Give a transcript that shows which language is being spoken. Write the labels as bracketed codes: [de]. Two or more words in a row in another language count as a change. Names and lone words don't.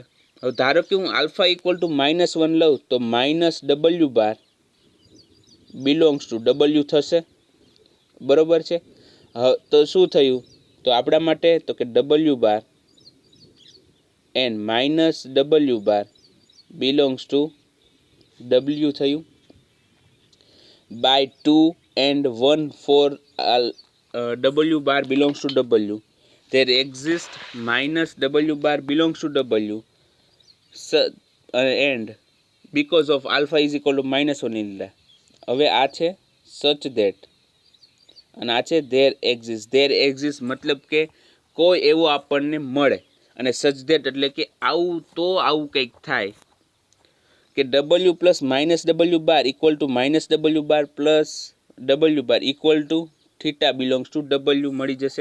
[gu] હવે ધારો કે હું [en] alpha equal to -1 [gu] લઉં તો [en] minus W bar belongs to W થશે. [gu] બરોબર છે. તો શું થયું? તો આપણા માટે તો કે [en] W bar and minus W bar belongs to W થયું. બાય 2 and 1 for W bar belongs to W there exists minus W bar belongs to W and because of alpha is equal to -1 in the. [gu] હવે આ છે [en] such that [gu] અને આ છે [en] there exist [gu] મતલબ કે કોઈ એવો આપણને મળે, અને [en] such that [gu] એટલે કે આવું તો આવું કંઈક થાય કે [en] W plus minus W bar equal to minus W bar plus W bar equal to theta belongs to W [gu] મળી જશે.